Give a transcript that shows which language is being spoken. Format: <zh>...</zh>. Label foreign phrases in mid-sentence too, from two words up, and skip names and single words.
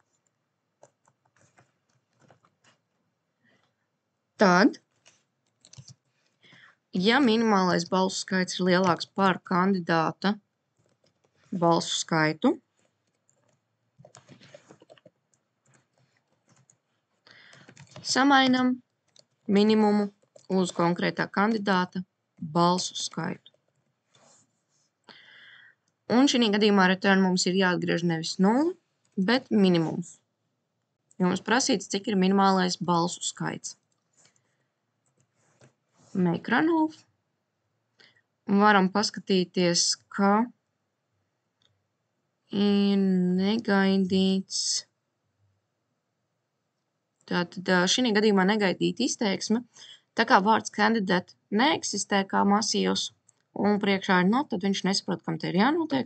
<lv>Tad, ja minimālais balsu skaits ir lielāks par kandidāta balsu skaitu, samainam minimumu uz konkrētā kandidāta balsu skaitu. Un šī gadījumā return mums ir jāatgriež nevis 0, bet minimums. Jo mums prasīts, cik ir minimālais balsu skaits.</lv> <en>Make run off.</en> <lv>Un varam paskatīties, ka ir negaidīts. Tātad šī gadījumā negaidīta izteiksme. Tā kā vārds candidate neeksistē kā masīvs un priekšā ir not, tad viņš nesaprot, kam te ir jānotiek.</lv>